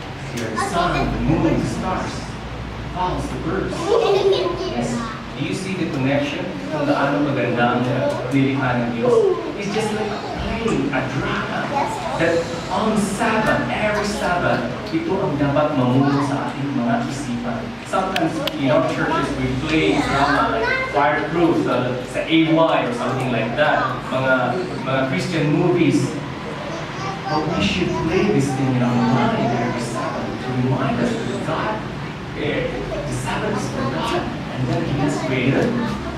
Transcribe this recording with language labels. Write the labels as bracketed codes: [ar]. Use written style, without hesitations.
[en] The sun, the moon, the stars, clouds, the birds. Yes. Do you see the connection? [tl] Kung gaano maganda ang nilikha ng Diyos? [en] It's just like a play, a drama. That on Sabbath, every Sabbath, [tl] ito ang dapat mamuno sa ating mga isipan. [en] Sometimes in our churches, we play drama like Fireproof, sa AY or something like that. Mga Christian movies. But we should play this thing in our mind every Sabbath to remind us that God, the Sabbath is for God, and then He has created us.